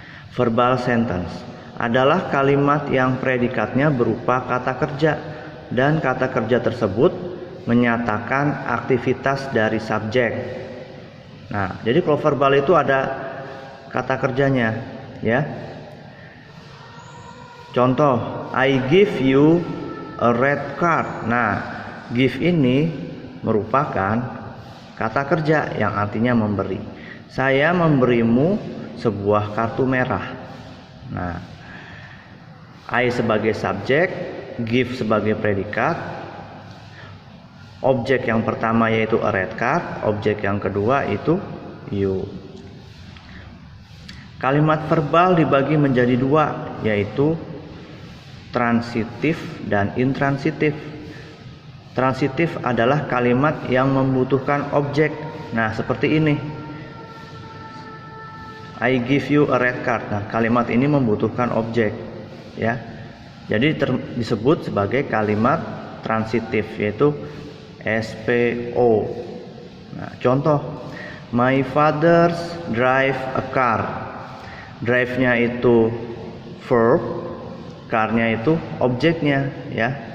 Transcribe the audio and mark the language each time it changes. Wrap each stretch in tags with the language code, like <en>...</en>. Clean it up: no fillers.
<id>Verbal sentence adalah kalimat yang predikatnya berupa kata kerja dan kata kerja tersebut menyatakan aktivitas dari subjek. Nah, jadi kalau verbal itu ada kata kerjanya, ya.</id> <en>Contoh, I give you a red card.</en> <id>Nah, give ini merupakan kata kerja yang artinya memberi. Saya memberimu sebuah kartu merah. Nah, I sebagai subjek, give sebagai predikat. Objek yang pertama yaitu a red card, objek yang kedua itu you. Kalimat verbal dibagi menjadi dua, yaitu transitif dan intransitif. Transitif adalah kalimat yang membutuhkan objek. Nah, seperti ini.</id> <en>I give you a red card.</en> <id>Nah, kalimat ini membutuhkan objek, ya. Jadi disebut sebagai kalimat transitif, yaitu SPO. Nah, contoh,</id> <en>my father drive a car.</en> <id>Drive-nya itu verb, car-nya itu objeknya, ya.</id>